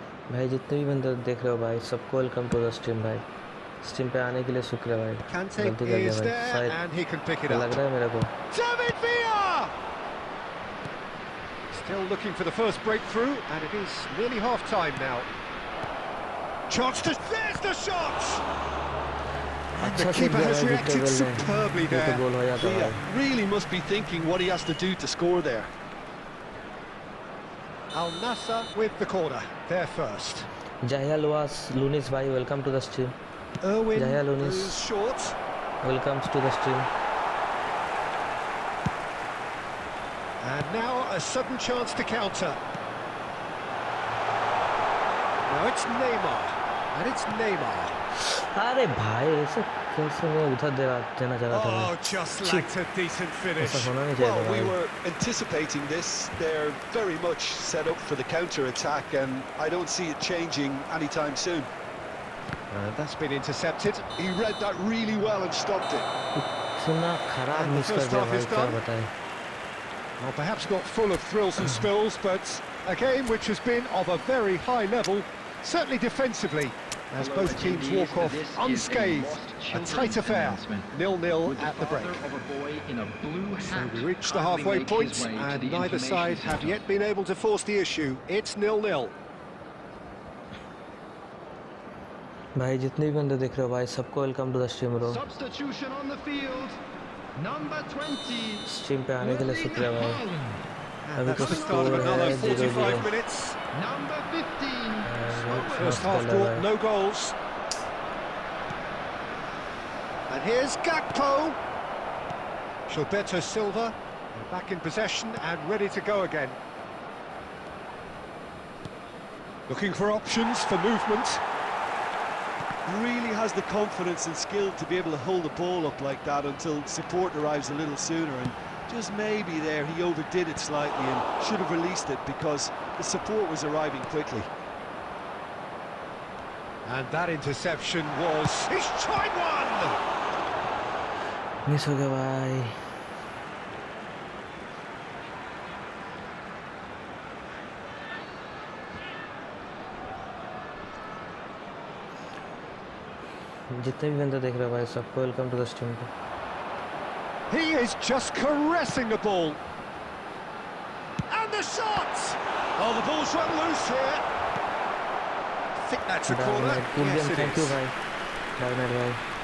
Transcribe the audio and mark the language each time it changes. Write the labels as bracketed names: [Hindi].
[Hindi] भाई जितने भी बंदे देख रहे हो भाई, सबको [English] welcome to the stream [Hindi] भाई। स्ट्रीम पे आने के लिए शुक्रिया भाई। गलती कर दिया भाई, शायद लग रहा है मेरे को। [English] David Villa! Still looking for the first breakthrough, and it is nearly half-time now. Chance to... There's the shot! And the keeper has reacted superbly there. Villa really must be thinking what he has to do to score there. Al Nassr with the corner, there first. Jahia Lunis bhai, welcome to the stream. Irwin Jahia Lunis is short. Welcomes to the stream. And now a sudden chance to counter. Now it's Neymar, and it's Neymar. [Hindi] अरे भाई ऐसे कैसे मैं उधर देना चाह रहा था। [English] Oh, just lacked a decent finish. [Hindi] ऐसा होना नहीं चाहिए [English] Well, we [Hindi] भाई। [English] were anticipating this. They're very much set up for the counter-attack, and I don't see it changing anytime soon. And that's been intercepted. He read that really well and stopped it. [Hindi] इतना खराब miss कर दिया भाई, क्या बताएं। [English] Well, perhaps not full of thrills and spills, but a game which has been of a very high level, certainly defensively, as both teams walk off unscathed. A tight affair, 0-0 at the break. So we reach the halfway point, and neither side have yet been able to force the issue. It's 0-0. [Hindi] भाई जितने भी बंदे देख रहे हो भाई, सबको [English] welcome to the stream [Hindi] bro. [English] Substitution on the field. Number 20. [Hindi] Stream पे आने के लिए शुक्रिया भाई। [English] And that's the start of another 45 minutes. Number 15. First half brought no goals. And here's Gakpo. Gilberto Silva back in possession and ready to go again. Looking for options for movement. really has the confidence and skill to be able to hold the ball up like that until support arrives a little sooner, and just maybe there he overdid it slightly and should have released it because the support was arriving quickly. And that interception was... He's tried one! [Hindi] Miss हो गया भाई. जितने भी बंदे देख रहे हैं भाई सबको [English] welcome to the stream [Hindi] पे. [English] He is just caressing the ball. And the shot! Oh, the ball's run loose here. I think that's a corner. Yes, it thank you is. [Hindi] भाई. डागनाइट भाई.